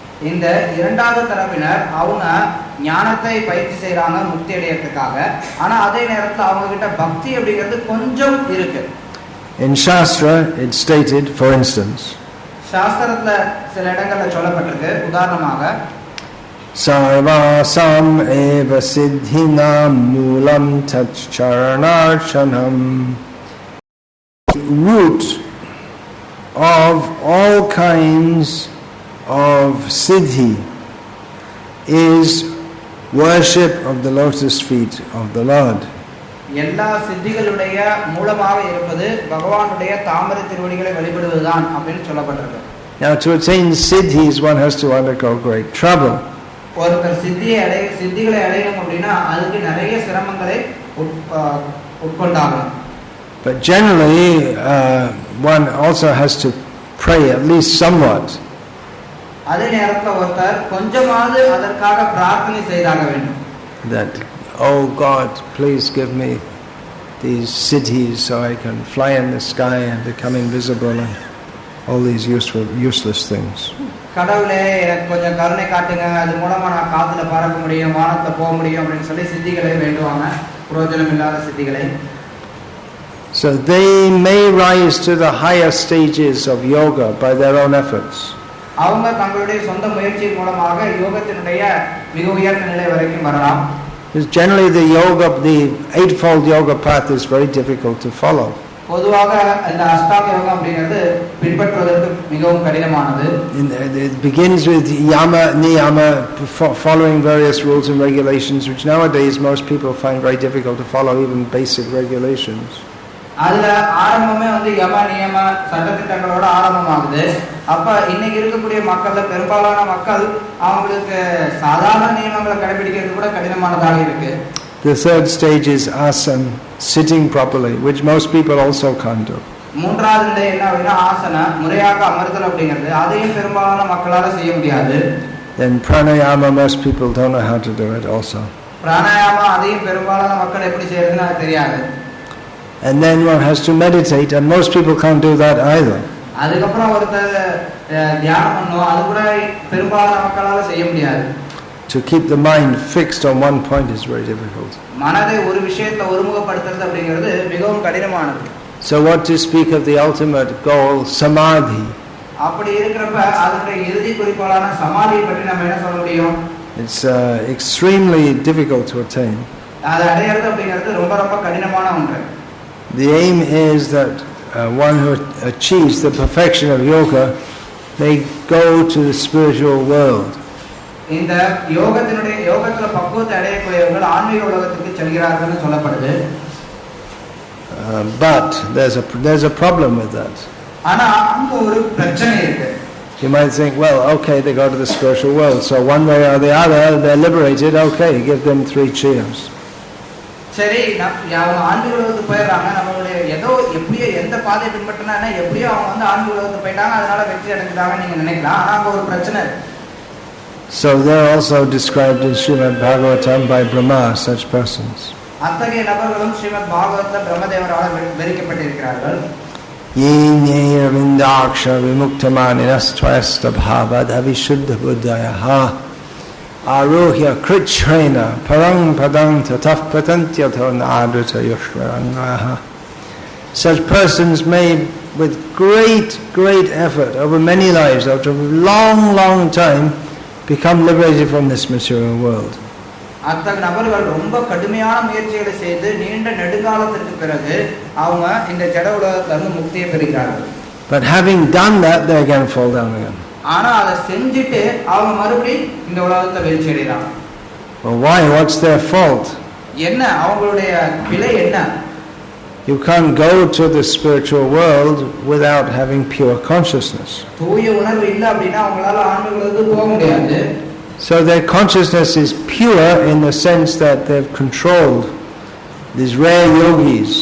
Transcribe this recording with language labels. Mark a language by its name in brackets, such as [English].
[Tamil] இந்த இரண்டாவது தரப்பினர் அவங்க ஞானத்தை பயிற்சி செய்றாங்க முக்தி அடையறதுக்காக. ஆனா அதே நேரத்துல அவங்க கிட்ட பக்தி அப்படிங்கிறது கொஞ்சம் இருக்கு. [English] In Shastra it's stated, for instance, [Tamil] சாஸ்திரத்துல சில இடங்கள்ல சொல்லப்பட்டிருக்கு. உதாரணமாக [Sanskrit] Sarvasam eva siddhinam moolam tat charanarchanam. [English] Root of all kinds of siddhi is worship of the lotus feet of the Lord. [Tamil] எல்லா சித்திகளுடைய மூலமாக இருப்பது பகவானுடைய தாமரை திருவடிகளை வழிபடுவதுதான் அப்படின்னு சொல்லப்பட்டிருக்கு. [English] Now to attain siddhis one has to undergo great trouble. [Tamil] ஒருத்தர் சித்திகளை அடையணும் அப்படின்னா அதுக்கு நிறைய சிரமங்களை உட்கொண்டாகணும். [English] But generally one also has to pray at least somewhat. [Tamil] அதே நேரத்துல ஒருத்தர் கொஞ்சமாவது அதற்காக பிரார்த்தனை செய்தாக வேண்டும். [English] That, oh God, please give me these siddhis so I can fly in the sky and become invisible and all these useless things. [Tamil] கடவுளே எனக்கு கொஞ்சம் கருணை காட்டுங்க, அது மூலமா நான் காத்துல பறக்க முடியும், வானத்துல போக முடியும் அப்படின்னு சொல்லி சித்திகளை வேண்டுவாங்க, பிரயோஜனம் இல்லாத சித்திகளை. [English] So they may rise to the higher stages of yoga by their own efforts. [Tamil] அவங்க தங்களுடைய சொந்த முயற்சியின் மூலமாக யோகத்தினுடைய மிக உயர்ந்த நிலை வரைக்கும் வரலாம். [English] Because generally the eightfold yoga path is very difficult to follow. [Tamil] பொதுவாக இந்த அஷ்டாங்க யோகம் அப்படிங்கிறது பின்பற்றுவதற்கு மிகவும் கடினமானது. [English] It begins with yama niyama, following various rules and regulations, which nowadays most people find very difficult to follow, even basic regulations. [Tamil] அதுல ஆரம்பமே யம நியம சட்டதிட்டங்களோட ஆரம்பமாகுது. அப்ப இன்னைக்கு இருக்கக்கூடிய மக்கள்ல பெரும்பாலான மக்கள் அவங்களுக்கு சாதாரண நியமங்களை கடைபிடிக்கிறது கூட கடினமானதாக இருக்கு. [English] The third stage is asana, sitting properly, which most people also can't do. [Tamil] மூன்றாவது நிலை என்ன அப்படின்னா ஆசனா, முறையாக அமர்தல் அப்படிங்கிறது. அதையும் பெரும்பாலான மக்களால செய்ய முடியாது. [English] Then pranayama, most people don't know how to do it also. [Tamil] Pranayama அதையும் பெரும்பாலான மக்கள் எப்படி செய்யறதுன்னு அது தெரியாது. [English] And then one has to meditate, and most people can't do that either. [Tamil] அதுக்கப்புறம் ஒருத்தர் தியானம் பண்ணணும், அது கூட பெரும்பாலான மக்களால செய்ய முடியாது. [English] To keep the mind fixed on one point is very difficult. [Tamil] மனதை ஒரு விஷயத்துல ஒருமுகப்படுத்துறது அப்படிங்கிறது மிகவும் கடினமானது. [English] So what to speak of the ultimate goal, samadhi? [Tamil] அப்படி இருக்கிறப்ப அதனுடைய இறுதி குறிக்கோளான சமாதியை பற்றி நம்ம என்ன சொல்ல முடியும்? [English] It's extremely difficult to attain. [Tamil] அது அடையிறது அப்படிங்கிறது ரொம்ப ரொம்ப கடினமான ஒன்று. [English] The aim is that one who achieves the perfection of yoga may go to the spiritual world. [Tamil] இந்த யோகத்துல பக்குவத்தை அடையக்கூடியவர்கள் ஆன்மீக உலகத்துக்கு செல்கிறார்கள்னு சொல்லப்படுது. [English] But there's a problem with that. [Tamil] ஆனா அங்க ஒரு பிரச்சனை இருக்கு. [English] You might think, well, okay, they go to the spiritual world, so one way or the other they're liberated. Okay, give them 3 cheers. [Tamil] சரி, அவங்க ஆன்மீக உலகத்துக்கு போயிடுறாங்க, நம்மளுடைய ஏதோ எப்படியோ எந்த பாதையை பின்பற்றினா எப்படியோ அவங்க ஆன்மீக உலகத்துக்கு போயிட்டாங்க, அதனால வெற்றி அடைஞ்சிட்டாங்க நீங்க நினைக்கலாம். ஆனா அங்க ஒரு பிரச்சனை. [English] So they're also described in Srimad Bhagavatam by Brahma, such persons. [Tamil] அத்தகைய நபர்களும் ஸ்ரீமத் பாகவதத்துல பிரம்மதேவரால் வெறுக்கப்பட்டிருக்கிறார்கள். [Sanskrit] Ye vindaksha vimuktamaninastrayasta bhavad avishuddha buddhayaha arohya kritrena parang padang tataf patantyato nadrita yushvarangaha. [English] Such persons may, with great effort over many lives, after a long time, become liberated from this material world. [Tamil] அத்தகைய நபர்கள் ரொம்ப கடுமையான முயற்சிகளை செய்து நீண்ட நெடுங்காலத்திற்கு பிறகு அவங்க இந்த ஜட உலகத்துல இருந்து முக்தியை பெறுகிறார்கள். [English] But having done that, they again fall down again. [Tamil] ஆனா அதை செஞ்சுட்டு அவங்க மறுபடியும் இந்த உலகத்துல வீழ்ச்சி அடைகிறாங்க. [English] Well, why? What's their fault? [Tamil] என்ன அவங்களுடைய பிழை என்ன? [English] You can't go to the spiritual world without having pure consciousness. [Tamil] தூய உணர்வு இல்ல அப்படினா அவங்களால ஆன்மீக உலகத்துக்கு போக முடியாது. [English] So their consciousness is pure in the sense that they've controlled these rare yogis.